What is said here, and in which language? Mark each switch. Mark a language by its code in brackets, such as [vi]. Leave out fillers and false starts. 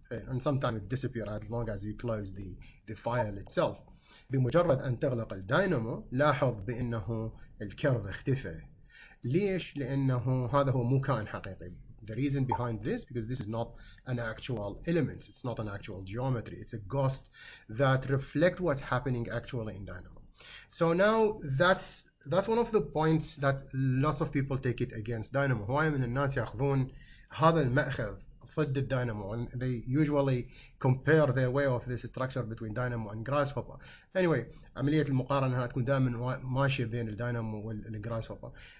[en] And sometimes it disappears as long as you close the file itself. [ar] بمجرد أن تغلق الداينامو لاحظ بأنه الكيرف اختفى. ليش؟ لأنه هذا هو مو كائن حقيقي. [en] The reason behind this, because this is not an actual element, it's not an actual geometry, it's a ghost that reflect what's happening actually in Dynamo. So now that's one of the points that lots of people take it against Dynamo. [ar] هواية من الناس يأخذون هذا المأخذ ضد الداينامو, [en] and they usually compare their way of this structure between Dynamo and Grasshopper. [ar] Anyway, عملية المقارنة هنا تكون دائما ماشية بين الداينامو والجراسهوبر.